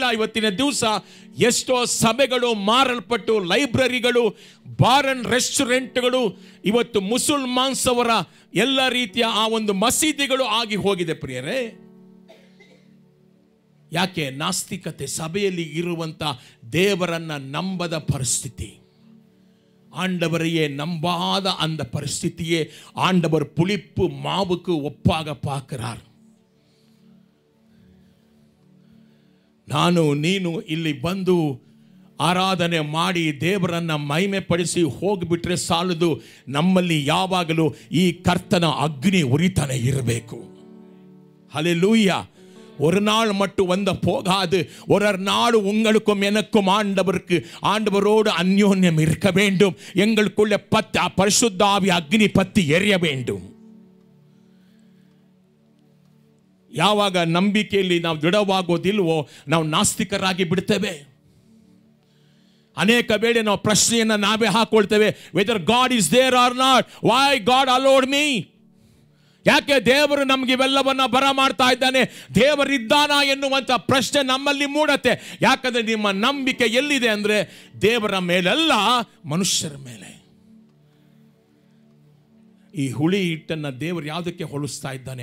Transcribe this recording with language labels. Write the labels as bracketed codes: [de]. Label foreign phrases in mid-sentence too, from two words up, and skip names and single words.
[kn] ಇವತ್ತಿನ ದಿವಸ ಎಷ್ಟೋ ಸಭೆಗಳು ಮಾರಲ್ಪಟ್ಟು, ಲೈಬ್ರರಿಗಳು, ಬಾರ್ ಅಂಡ್ ರೆಸ್ಟೋರೆಂಟ್ಗಳು, ಇವತ್ತು ಮುಸಲ್ಮಾನ್ಸ್ ಅವರ ಎಲ್ಲ ರೀತಿಯ ಆ ಒಂದು ಮಸೀದಿಗಳು ಆಗಿ ಹೋಗಿದೆ ಪ್ರಿಯರೇ. ಯಾಕೆ? ನಾಸ್ತಿಕತೆ, ಸಭೆಯಲ್ಲಿ ಇರುವಂತ ದೇವರನ್ನ ನಂಬದ ಪರಿಸ್ಥಿತಿ, [ta] ஆண்டவரையே நம்பாத அந்த ಪರಿಸ್ಥಿತಿಯೇ ஆண்டவர் புளிப்பு மாவுக்கு ஒப்பாக பார்க்கிறார். [kn] ನಾನು ನೀನು ಇಲ್ಲಿ ಬಂದು ಆರಾಧನೆ ಮಾಡಿ ದೇವರನ್ನ ಮಹಿಮೆ ಪಡಿಸಿ ಹೋಗಿಬಿಟ್ರೆ ಸಾಲದು. ನಮ್ಮಲ್ಲಿ ಯಾವಾಗಲೂ ಈ ಕರ್ತನ ಅಗ್ನಿ ಉರಿತಾನೆ ಇರಬೇಕು. [ta] ஹல்லேலூயா. ஒரு நாள் மட்டும் வந்த போகாது. ஒரு நாள் உங்களுக்கும் எனக்கும் ஆண்டவரோடு அந்யோன்யம் இருக்க வேண்டும். எங்களுக்குள்ள பரிசுத்த ஆவி அக்னி பத்தி எரிய வேண்டும். [kn] ಯಾವಾಗ ನಂಬಿಕೆಯಲ್ಲಿ ನಾವು ದೃಢವಾಗೋದಿಲ್ವೋ ನಾವು ನಾಸ್ತಿಕರಾಗಿ ಬಿಡ್ತೇವೆ. ಅನೇಕ ವೇಳೆ ನಾವು ಪ್ರಶ್ನೆಯನ್ನು ನಾವೇ ಹಾಕೊಳ್ತೇವೆ, [en] whether God is there or not, why God allowed me. [kn] ಯಾಕೆ ದೇವರು ನಮ್ಗೆ ಇವೆಲ್ಲವನ್ನ ಬರ ಮಾಡ್ತಾ ಇದ್ದಾನೆ, ದೇವರಿದ್ದಾನ ಎನ್ನುವಂತ ಪ್ರಶ್ನೆ ನಮ್ಮಲ್ಲಿ ಮೂಡತ್ತೆ. ಯಾಕಂದ್ರೆ ನಿಮ್ಮ ನಂಬಿಕೆ ಎಲ್ಲಿದೆ ಅಂದ್ರೆ ದೇವರ ಮೇಲಲ್ಲ, ಮನುಷ್ಯರ ಮೇಲೆ. ಈ ಹುಳಿ ಹಿಟ್ಟನ್ನ ದೇವರು ಯಾವುದಕ್ಕೆ ಹೋಲಿಸ್ತಾ ಇದ್ದಾನೆ?